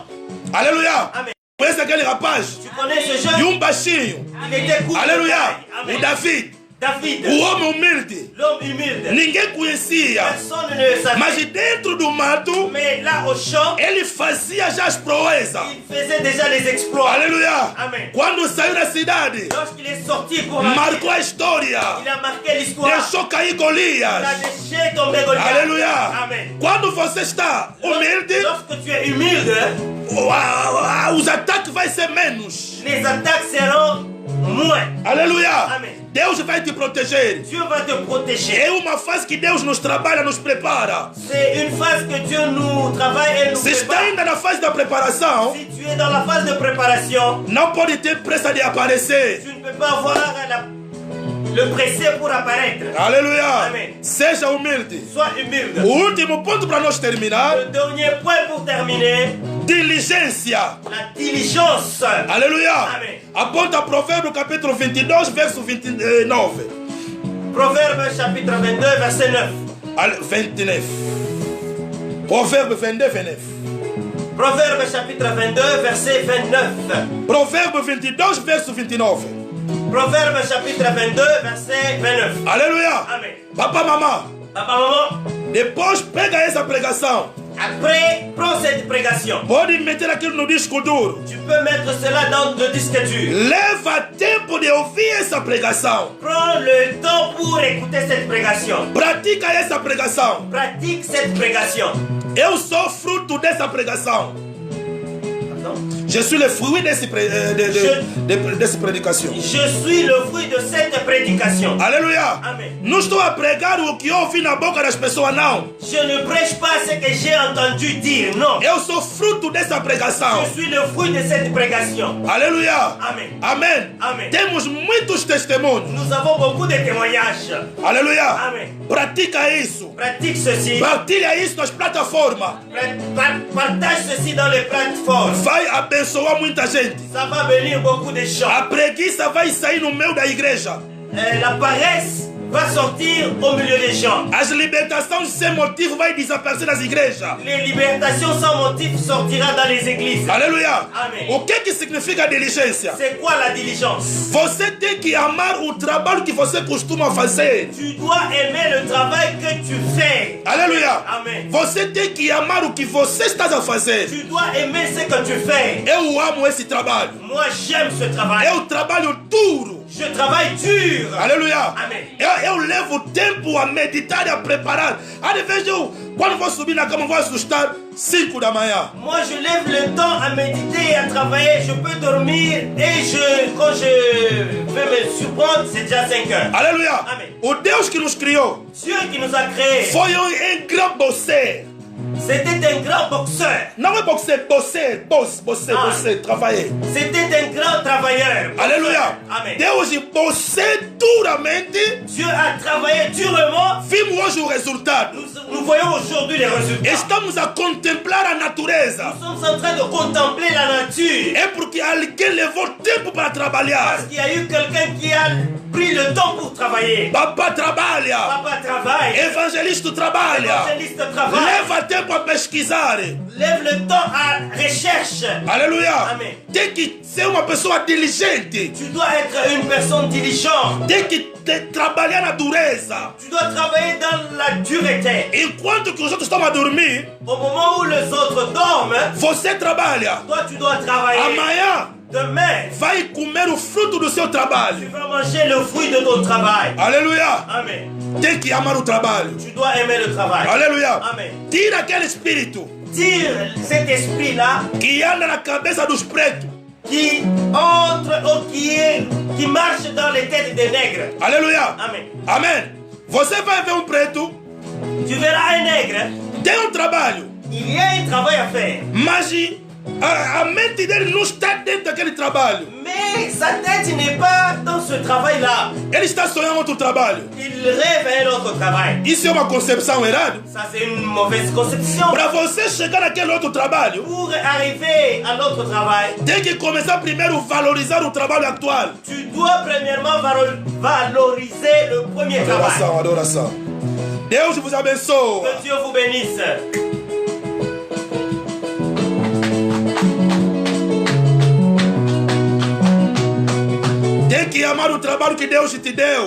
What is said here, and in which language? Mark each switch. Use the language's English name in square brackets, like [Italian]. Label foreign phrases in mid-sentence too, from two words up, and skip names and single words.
[Portuguese] Aleluia. Amen. Conhece aquele rapaz? [French] Tu connais ce [Portuguese] E [French] jeune? [Portuguese] baixinho. [French] Il était court. [Portuguese] Aleluia. Amen. O David. David. O homem humilde. [French] L'homme humilde. [Portuguese] Ninguém conhecia. [French] Personne ne savait. [Portuguese] Mas dentro do mato, [French] Mais là au champ, [Portuguese] ele fazia já as proezas. [French] il faisait déjà les exploits. [Portuguese] Aleluia. Amen. Quando saiu da cidade, [French] Lorsqu'il est sorti pour la [Portuguese] marcou a história. [French] il a marqué l'histoire. [Portuguese] Deixou cair [French] Il a [Portuguese] Golias. [French] déchiré tomber Goliath. [Portuguese] Aleluia. Amen. Quando você está humilde, [French] Lorsque tu es humilde, [Portuguese] os ataques vão ser menos. [French] les attaques seront moins. [Portuguese] Aleluia. Amen. Deus vai te proteger. [French] Dieu va te protéger. [Portuguese] É uma fase que Deus nos trabalha, nos prepara. [French] C'est une phase que Dieu nous travaille et nous [Portuguese] Se está [French] prépare. [Portuguese] ainda na fase da preparação, [French] Si tu es dans la phase de préparation, [Portuguese] não pode ter pressa de aparecer. [French] tu ne peux pas avoir le pressé pour apparaître. [Portuguese] Aleluia. Amen. Seja humilde. [French] Sois humilde. [Portuguese] O último ponto para nós terminar: [French] Le dernier point pour terminer, [Portuguese] diligência. [French] la diligence. [Portuguese] Aleluia. Amen. Aponta Provérbio capítulo 22, verso 29. [French] Proverbe chapitre 22, verset 9. [Portuguese] 29. Provérbio 22, 29. [French] Proverbe chapitre 22, verset 29. [Portuguese] Provérbio 22, verso 29. [French] Proverbe chapitre 22, verset 29. [Portuguese] Aleluia. Amen. Papa, mamãe, [French] Papa, maman, [Portuguese] depois pega essa pregação. [French] après, prends cette prédication. [Portuguese] Pode meter aquilo no disco duro. [French] Tu peux mettre cela dans le disque dur. [Portuguese] Leva tempo de ouvir essa pregação. [French] Prends le temps pour écouter cette prédication. [Portuguese] Pratica essa pregação. [French] Pratique cette prédication. [Portuguese] Eu sou fruto dessa pregação. [French] Pardon? Je suis le fruit [Portuguese] dessa predicação. [French] Je suis le fruit de cette prédication. [Portuguese] Aleluia. Amen. Não estou a pregar o que eu ouvi na boca das pessoas, não. [French] Je ne prêche pas ce que j'ai entendu dire, non. [Portuguese] Eu sou fruto dessa pregação. [French] Je suis le fruit de cette prédication. [Portuguese] Aleluia. Amen. Amém. Amen. Temos muitos testemunhos. [French] Nous avons beaucoup de témoignages. [Portuguese] Aleluia. Amen. Pratica isso. [French] Pratique ceci. [Portuguese] Partilha isso nas plataformas. [French] Partage ceci dans les plateformes. [Portuguese] Vai abençoar muita gente. [French] Ça va bénir beaucoup de gens. [Portuguese] A preguiça vai sair no meio da igreja. [French] La paresse va sortir au milieu des gens. [Portuguese] As libertações sem motivo vai desaparecer das igrejas. [French] Les libertations sans motif sortira dans les églises. [Portuguese] Aleluia. Amen. O que significa diligência? [French] C'est quoi la diligence? [Portuguese] Você tem que amar o trabalho que você costuma fazer. [French] Tu dois aimer le travail que tu fais. [Portuguese] Aleluia. Amen. Você tem que amar o que você está a fazer. [French] Tu dois aimer ce que tu fais. [Portuguese] Eu amo esse trabalho. [French] Moi, j'aime ce travail. [Portuguese] Eu trabalho duro. [French] Je travaille dur. [Portuguese] Aleluia. Amen. Eu levo tempo a meditar e a preparar. Às vezes quando vou subir na cama, vou assustar 5 da manhã. [French] Moi, je lève le temps à méditer et à travailler. Je peux dormir et quand je vais me surprendre, c'est déjà 5 heures. [Portuguese] Aleluia. Amen. O Deus que nos criou [French] Dieu qui nous a créés, [Portuguese] foi [French] grand bosseur. c'était un grand boxeur. [Portuguese] Não é boxer, bosser, travailler. [French] C'était un grand travailleur. [Portuguese] Aleluia. Amen. Deus bossou duramente. [French] Dieu a travaillé durement. [Portuguese] Vimos hoje o resultado. [French] Nous voyons aujourd'hui les résultats. [Portuguese] Estamos a contemplar a natureza. [French] Nous sommes en train de contempler la nature. [Portuguese] É porque alguém levou tempo para trabalhar. [French] Parce qu'il y a eu quelqu'un qui a pris le temps pour travailler. [Portuguese] Papa trabalha. [French] Papa travaille. [Portuguese] Evangelista trabalha. [French] Évangéliste travaille. [Portuguese] Leva tempo a pesquisar. [French] Lève le temps à recherche. [Portuguese] Aleluia. Amen. Tem que ser uma pessoa diligente. [French] Tu dois être une personne diligente. [Portuguese] Tem que trabalhar na dureza. [French] Tu dois travailler dans la dureté. [Portuguese] Enquanto que os outros estão a dormir, [French] Au moment où les autres dorment, [Portuguese] você trabalha. [French] toi tu dois travailler. [Portuguese] Amanhã [French] Demain, [Portuguese] vai comer o fruto do seu [French] tu [Portuguese] trabalho. [French] vas manger le fruit de ton travail. [Portuguese] Aleluia. Amen. tem que amar o trabalho. [French] Tu dois aimer le travail. [Portuguese] Aleluia. Amen. Tira aquele espírito [French] Tire cet esprit-là [Portuguese] que anda na cabeça dos pretos. [French] qui entre ou qui marche dans les têtes des nègres. [Portuguese] Aleluia. Amen. Amém. Você vai ver um preto, [French] Tu verras un nègre, [Portuguese] tem um trabalho, [French] il y a un travail à faire. [Portuguese] mas a mente dele não está dentro daquele trabalho. [French] Mais sa tête n'est pas dans ce travail-là. [Portuguese] Ele está sonhando outro trabalho. [French] Il rêve un autre travail. [Portuguese] Isso é uma concepção errada. [French] Ça, c'est une mauvaise conception. [Portuguese] Para você chegar naquele outro trabalho, [French] Pour arriver à notre travail, [Portuguese] tem que começar primeiro a valorizar o trabalho atual. [French] tu dois premièrement valoriser le premier travail. [Portuguese] Adoração, adoração. Deus vos abençoe. [French] Que Dieu vous bénisse. [Portuguese] Tem que amar o trabalho que Deus te deu.